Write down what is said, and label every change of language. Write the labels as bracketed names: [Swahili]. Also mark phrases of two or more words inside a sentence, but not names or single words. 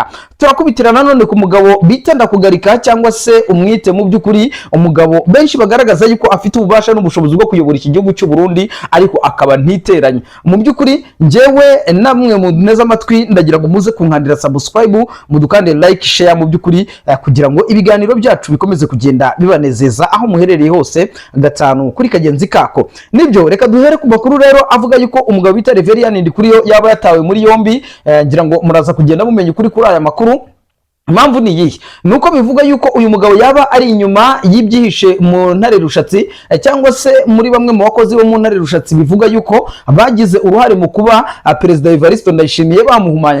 [Kinyarwanda] Turakubitira nanone ku mugabo bita Ndakugarika, cyangwa se umwite mu by'ukuri umugabo benshi bagaragaza yuko afite ububasha n'ubushobozi bwo kuyobora iki gihugu cy'u Burundi, ariko akaba ntiteranye. Mu kuri njyewe namwe mu neza amatwi ndagira ngo muze kunkandira subscribe, mudukande [English] like, share [Kinyarwanda] mu by'ukuri kugira ngo ibiganiro byacu bikomeze kugenda bibanezeza aho muherereye hose gatanu kuri kagenzi kako. Nibyo reka duhere ku makuru rero avuga yuko umugabo bita Reverien Ndikuriyo yaba yatawe muri yombi. Ngira ngo muraza kugenda mumenya ukuri kuri aya makuru. Impamvu ni iyi, nuko bivuga yuko uyu mugabo yaba ari inyuma y'ibyihishe mu ntare rushatsi, cyangwa se muri bamwe mu bakozi bo mu ntare rushatsi bivuga yuko bagize uruhare mu kuba Perezida Evariste Ndayishimiye bamuhumanya.